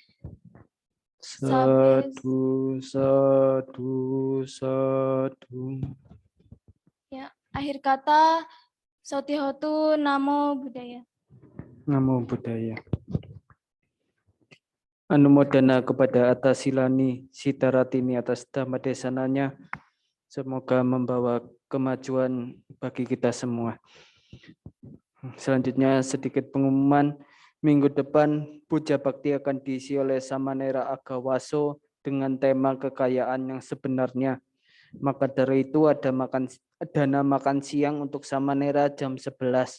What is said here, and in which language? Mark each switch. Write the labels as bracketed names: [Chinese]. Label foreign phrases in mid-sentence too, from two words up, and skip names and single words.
[Pali] Satu, satu, satu. [Indonesian] Ya, akhir kata, [Pali] Sotihotu Namo Buddhaya. Namo Buddhaya. [Indonesian] Anumodana kepada atas Silani Sitaratini atas dhamma desananya. Semoga membawa kemajuan bagi kita semua. Selanjutnya sedikit pengumuman. Minggu depan puja bakti akan diisi oleh Samanera Agawaso dengan tema kekayaan yang sebenarnya. Maka dari itu ada dana makan siang untuk Samanera jam 11.